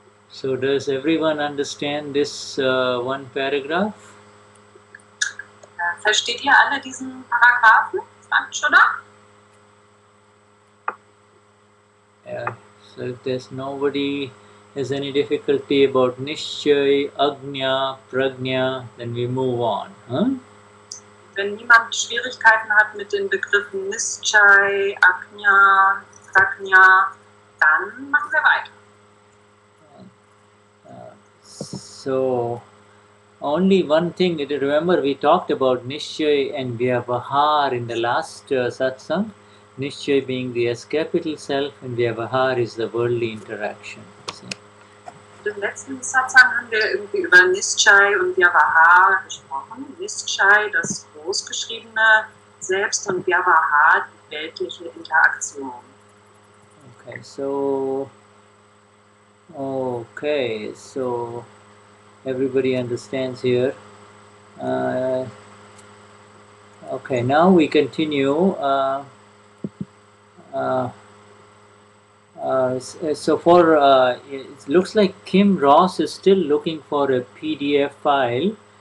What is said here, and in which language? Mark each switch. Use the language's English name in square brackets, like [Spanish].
[English] So does everyone understand this one paragraph? [German] Versteht ihr alle diesen Paragraphen? Fragt oder? [English] Yeah. So if there's nobody has any difficulty about Nishchay, Agnya, Prajna, then we move on. [German] Wenn niemand Schwierigkeiten hat mit den Begriffen Nischay, Agnya, Prajna, dann machen wir weiter. [English] So, only one thing, remember we talked about Nishchay and Vyavahar in the last satsang. Nishchay being the S-capital self and Vyavahar is the worldly interaction. [German] Im letzten Satsang haben wir irgendwie über Nischay und Vyavahar gesprochen. Nischay, das großgeschriebene Selbst, und Vyavahar, die weltliche Interaktion. [English] Okay, so everybody understands here. Okay, now we continue. So for it looks like Kim Ross is still looking for a PDF file.